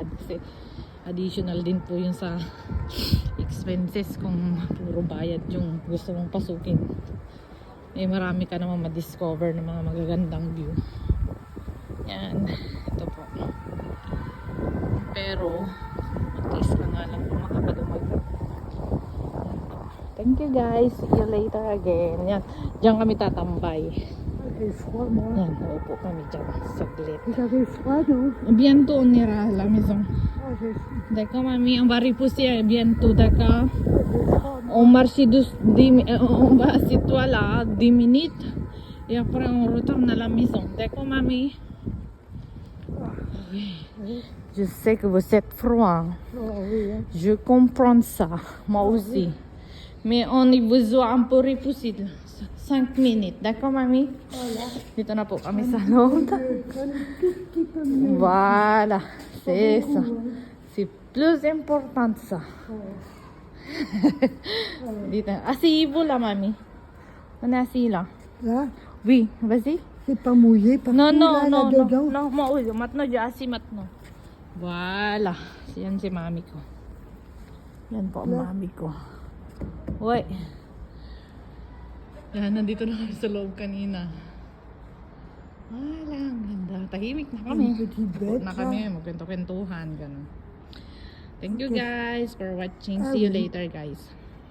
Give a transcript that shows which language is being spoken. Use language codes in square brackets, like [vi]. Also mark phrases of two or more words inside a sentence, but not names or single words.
[tl] Kasi additional din po yun sa expenses kung puro bayad yung gusto mong pasukin. Marami ka naman ma-discover ng mga magagandang view. Yan. Ito po. Pero at least na nga lang kung makakadumag. [en] Thank you guys. See you later again. [tl] Yan. Diyan kami tatambay. Yan. Uupo kami dyan. Saglit. [fr] Bientôt on ira à la maison. D'accord, mamie, on va repousser bientôt, d'accord? On marche on va assis-toi là 10 minutes et après on retourne à la maison. D'accord, mamie? Oui. Je sais que vous êtes froid. Je comprends ça. Moi aussi. Mais on a besoin un peu repousser 5 minutes. D'accord, mamie? [tl] Dito na po kami sa loob. [fr] Voilà. C'est ça. C'est plus important ça. Dito. Asseyez-vous là, mamie. On est assis là. Là? Oui, vas-y. C'est pas mouillé partout Non, non, là, non, là-dedans? non. Non, oui, maintenant, j'ai assis maintenant. Voilà. [tl] Yan si mami ko. Yan po ang mami ko. Uy. Yan, nandito na kami sa loob kanina. Wala, ang ganda. Tahimik na kami. Upo na kami, magkwento-kwentuhan, gano'n. [en] Thank you guys for watching. See you later, guys.